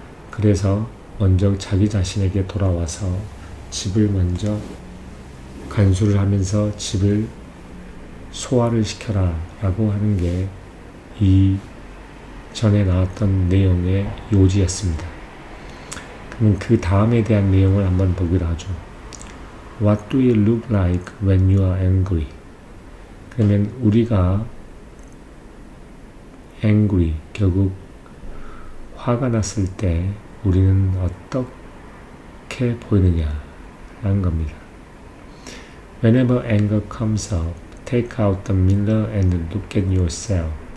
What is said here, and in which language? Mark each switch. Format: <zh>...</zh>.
<ko>그래서 먼저 자기 자신에게 돌아와서 집을 먼저 간수를 하면서 집을 소화를 시켜라 라고 하는 게 이 전에 나왔던 내용의 요지였습니다. 그럼 그 다음에 대한 내용을 한번 보기로 하죠.</ko> <en>What do you look like when you are angry?</en> <ko>그러면 우리가 angry, 결국 화가 났을 때 우리는 어떻게 보이느냐라는 겁니다.</ko> <en>Whenever anger comes up, take out the mirror and look at yourself.</en>